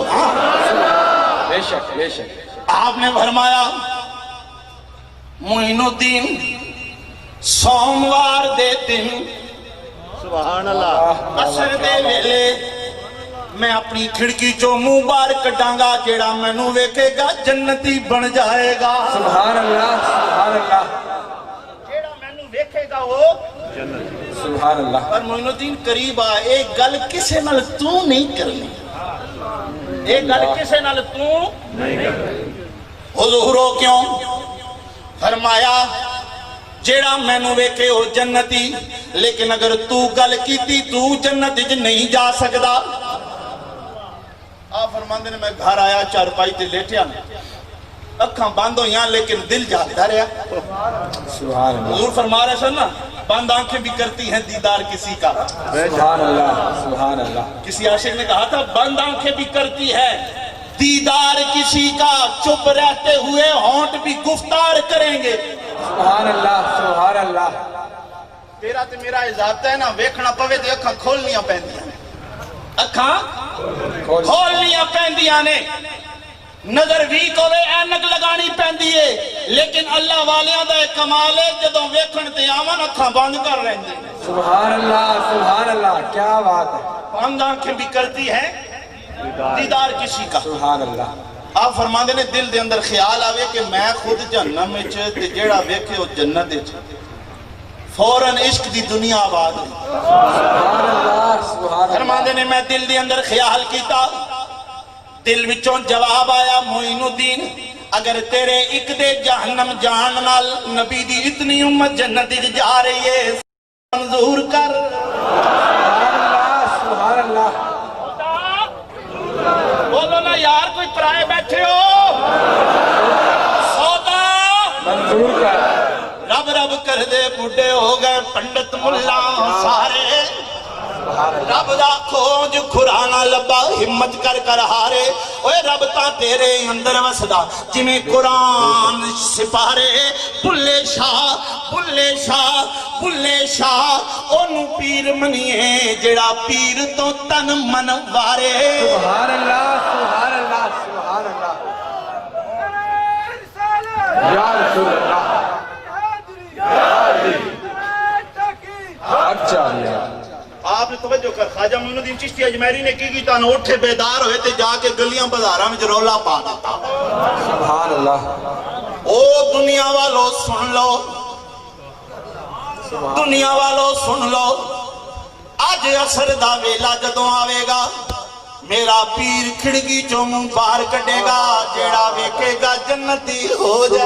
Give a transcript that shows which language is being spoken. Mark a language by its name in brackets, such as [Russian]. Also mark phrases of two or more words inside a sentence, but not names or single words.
[Punjabi] بے شک بے شک۔ آپ نے فرمایا معین الدین سوموار دے دن [Arabic] سبحان اللہ [Punjabi] عصر دے ویلے میں اپنی کھڑکی چوں منہ باہر کڈاں گا، جیڑا مینوں ویکھے گا جنتی بن جائے گا۔ [Arabic] سبحان اللہ سبحان اللہ [Punjabi] جیڑا مینوں ویکھے گا وہ جنتی۔ [Arabic] سبحان اللہ۔ [Punjabi] پر معین الدین قریب آ، ایک گل کسے نال تو نہیں کرنی، ایک گل کسے نال تو نہیں کرنی۔ حضورو کیوں؟ فرمایا جیڑا مینوں ویکھے او جنتی، لیکن اگر تو گل کیتی تو جنت وچ نہیں جا سکدا۔ آپ فرماندے نے میں گھر آیا، چارپائی تے لیٹیا، اکھاں بند ہویاں لیکن دل جاگدا رہیا۔ [Arabic] سبحان اللہ [Punjabi] حضور فرما رہے سن نا، [Urdu] بند آنکھیں بھی کرتی ہیں دیدار کسی کا۔ [Arabic] سبحان اللہ سبحان اللہ۔ [Urdu] کسی عاشق نے کہا تھا بند آنکھیں بھی کرتی ہے دیدار کسی کا، چپ رہتے ہوئے ہونٹ بھی گفتار کریں گے۔ [Arabic] سبحان اللہ سبحان اللہ۔ [Punjabi] تیرا تے میرا ضابطہ ہے نا، ویکھنا پوے تے اکھاں کھولنیاں پیندیاں نے، اکھاں کھولنیاں پیندیاں نے، نظر ویک ہوئے اینک لگانی پیندی ہے، لیکن اللہ والیاں دا ایک کمال ہے جدوں ویکھن تے آون اکھاں بند کر رہندے نے۔ [Arabic] سبحان اللہ سبحان اللہ، [Urdu] کیا بات ہے۔ بند آنکھیں بھی کرتی ہیں دیدار کسی کا۔ [Arabic] سبحان اللہ۔ [Punjabi] آپ فرماندے نے دل دے اندر خیال آوے کہ میں خود جہنم وچ تے جیڑا ویکھے او جنت وچ، فوراً عشق دی دنیا آباد ہوئی۔ [Arabic] سبحان اللہ سبحان اللہ۔ [Punjabi] فرماندے نے میں دل دے اندر خیال کیتا، دل وچوں جواب آیا معین الدین اگر تیرے ایک دے جہنم جان نال نبی دی اتنی امت جنت وچ جا رہی ہے، منظور کر۔ [Arabic] سبحان اللہ سبحان اللہ۔ [Punjabi] بولو نا یار، کوئی پرائے بیٹھے ہو، سودا منظور کر۔ رب رب کر دے بڈھے ہو گئے پنڈت ملا سارے، رب دا کھوج کھرانا لبا ہمت کر کر ہارے۔ اوے رب تا تیرے اندر وسدا جویں قرآن سپارے، بلے شاہ بلے شاہ بلے شاہ اونوں پیر منیے جڑا پیر تو تن من وارے۔ [Arabic] سبحان اللہ سبحان اللہ سبحان اللہ۔ یا رسول اللہ۔ [Punjabi] اچھا آپ نے توجہ کر، خواجہ معین الدین چشتی اجمیری نے کی تان اٹھے بیدار ہوئے تے جا کے گلیاں بازاراں وچ رولا پا دیتا۔ [Arabic] سبحان اللہ۔ [Punjabi] او دنیا والو سن لو، دنیا والو سن لو، اج عصر دا ویلا جدوں آوے گا میرا پیر کھڑکی چوں منہ باہر کڈے گا، جیڑا ویکھے گا جنتی ہو جائے۔